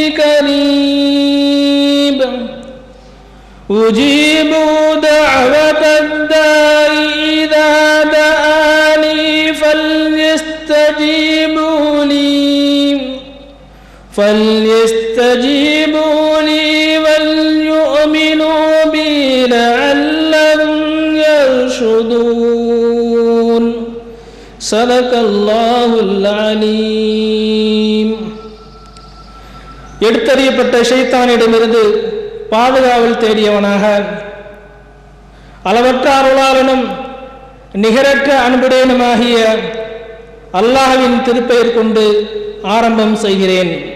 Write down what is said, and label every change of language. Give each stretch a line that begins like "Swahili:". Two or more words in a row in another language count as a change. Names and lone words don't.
Arabic: قريب أجيب دعوة الداع إذا دعاني فليستجيبوا لي وليؤمنوا بي لعلهم يرشدون. صدق الله العليم.
Tamil: எடுத்தறியப்பட்ட ஷைத்தானிடமிருந்து பாதுகாவல் தேடியவனாக, அளவற்ற அருளாளனும் நிகரற்ற அன்புடையனுமாகிய அல்லாஹ்வின் திருப்பெயர் கொண்டு ஆரம்பம் செய்கிறேன்.